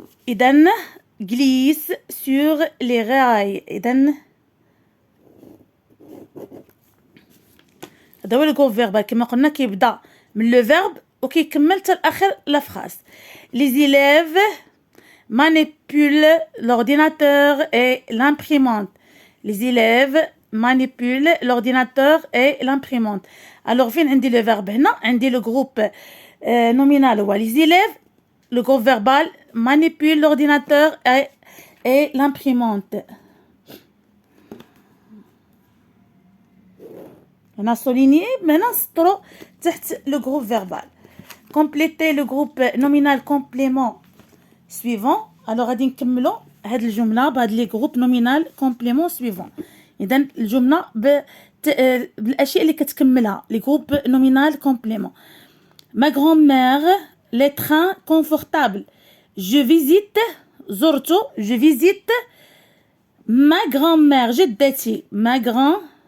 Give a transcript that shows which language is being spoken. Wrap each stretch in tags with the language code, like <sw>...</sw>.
<fr>إذا glisse sur les rails.</fr> <ar>إذا هذا هو الجروب فيربال كما قلنا كيبدا من لو فيرب وكيكمل حتى لاخر لا فراس.</ar> <fr>Les élèves manipulent l'ordinateur et l'imprimante. Les élèves manipulent l'ordinateur et l'imprimante.</fr> <ar>Alors فين عندي لو فيرب هنا عندي لو جروب nominal هو</ar> <fr>les élèves. Le groupe verbal manipule l'ordinateur et l'imprimante. On a souligné, maintenant</fr> <ar>نسطروا تحت</ar> <fr>le groupe verbal. Compléter le groupe nominal complément suivant.</fr> <ar>Alors غادي نكملوا هاد الجملة بهاد لي</ar> <fr>groupe nominal complément suivant.</fr> <ar>إذا الجملة بالأشياء اللي كتكملها les groupes nominal complément.</ar> <fr>Ma grand-mère les trains confortables. Je visite</fr> <ar>زرت</ar> <fr>je visite ma grand-mère</fr> <ar>جدتي</ar> <fr>ma grand-mère.</fr>